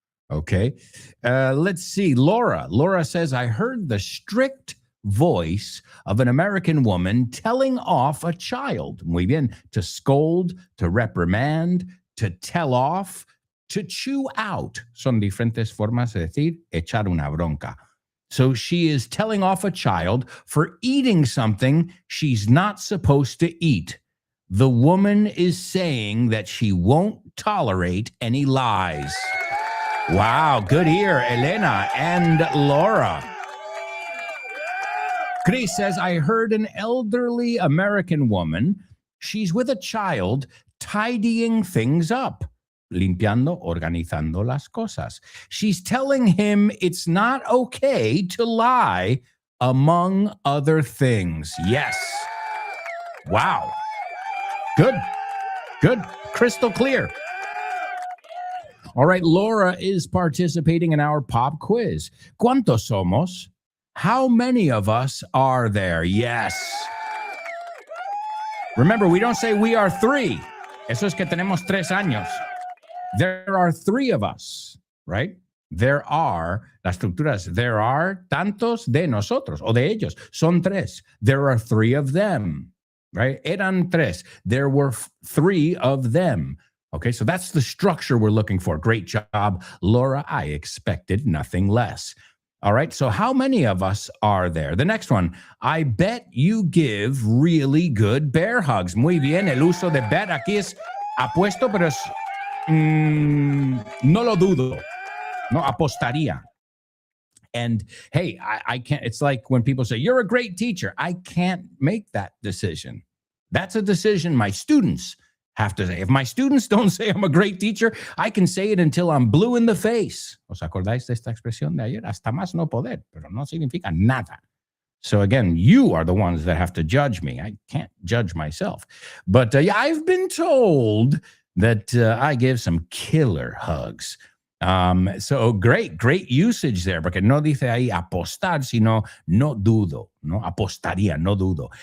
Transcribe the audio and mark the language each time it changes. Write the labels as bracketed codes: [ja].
[en] Okay. Let's see. Laura. Laura says, I heard the strict voice of an American woman telling off a child. [es] Muy bien. [en] To scold, to reprimand, to tell off, to chew out. [es] Son diferentes formas de decir echar una bronca. [en] So she is telling off a child for eating something she's not supposed to eat. The woman is saying that she won't tolerate any lies. Wow, good ear, Elena and Laura. Chris says, I heard an elderly American woman. She's with a child tidying things up. [es] Limpiando, organizando las cosas. [en] She's telling him it's not okay to lie, among other things. Yes. Wow. Good. Good. Crystal clear. All right, Laura is participating in our pop quiz. [es] ¿Cuántos somos? [en] How many of us are there? Yes. Remember, we don't say we are three. [es] Eso es que tenemos 3 años. [en] There are 3 of us, right? There are, [es] las estructuras, [en] there are [es] tantos de nosotros, o de ellos. Son 3. [en] There are 3 of them, right? [es] Eran 3. [en] There were 3 of them. Okay, so that's the structure we're looking for. Great job, Laura. I expected nothing less. All right, so how many of us are there? The next one, I bet you give really good bear hugs. [es] Muy bien, el uso de bet aquí es apuesto, pero es, no lo dudo. No, apostaría. [en] And hey, I can't, it's like when people say, you're a great teacher. I can't make that decision. That's a decision my students have to say. If my students don't say I'm a great teacher, I can say it until I'm blue in the face. [es] ¿Os acordáis de esta expresión de ayer? Hasta más no poder, pero no significa nada. [en] So again, you are the ones that have to judge me. I can't judge myself. But yeah, I've been told that I give some killer hugs. So great usage there, [es] porque no dice ahí apostar, sino no dudo, no apostaría, no dudo.